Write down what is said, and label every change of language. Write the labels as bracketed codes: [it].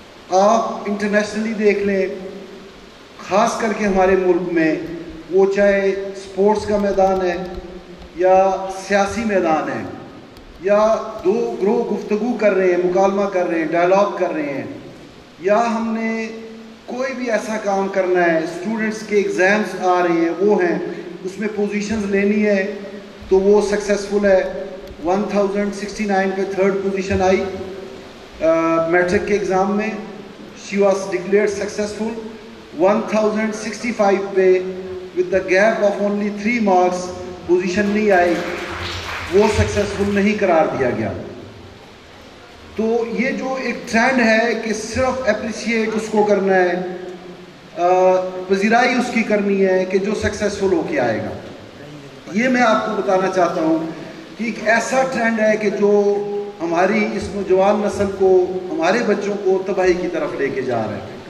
[ur] آپ انٹرنیشنلی دیکھ لیں، خاص کر کے ہمارے ملک میں، وہ چاہے اسپورٹس کا میدان ہے یا سیاسی میدان ہے، یا دو گروہ گفتگو کر رہے ہیں، مکالمہ کر رہے ہیں، ڈائلاگ کر رہے ہیں، یا ہم نے کوئی بھی ایسا کام کرنا ہے، اسٹوڈنٹس کے ایگزامس آ رہے ہیں، وہ ہیں، اس میں پوزیشنز لینی ہے تو وہ سکسیسفل ہے. 1069 پہ 3rd پوزیشن آئی میٹرک کے ایگزام میں، [en] She was declared successful. [ur] 1065 پہ [en] with the gap of only 3 marks [ur] position نہیں آئی، وہ سکسیسفل نہیں قرار دیا گیا. تو یہ جو ایک ٹرینڈ ہے کہ صرف اپریشیٹ اس کو کرنا ہے، پذیرائی اس کی کرنی ہے کہ جو سکسیسفل ہو کے آئے گا. یہ میں آپ کو بتانا چاہتا ہوں کہ ایک ایسا ٹرینڈ ہے کہ جو ہماری اس نوجوان نسل کو، ہمارے بچوں کو تباہی کی طرف لے کے جا رہا ہے.